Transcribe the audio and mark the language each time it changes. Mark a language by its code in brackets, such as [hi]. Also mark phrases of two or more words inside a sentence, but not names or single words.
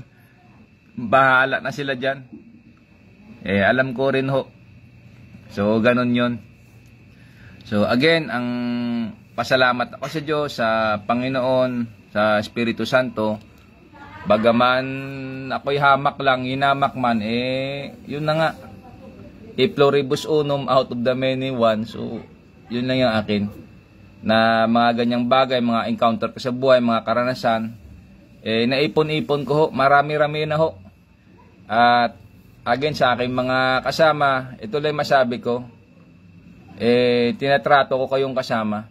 [tl] Bahala na sila dyan. Alam ko rin ho. So, ganun yun. So, again, ang pasalamat ako sa Diyos, sa Panginoon, sa Espiritu Santo. Bagaman ako'y hamak lang, hinamak man, yun na nga. [la] E pluribus unum [en] out of the many one. [tl] So, yun lang yung akin. Na mga ganyang bagay, mga encounter ko sa buhay, mga karanasan, naipon-ipon ko ho. Marami-rami na ho. At again, sa aking mga kasama, ito lang masabi ko, tinatrato ko kayong kasama.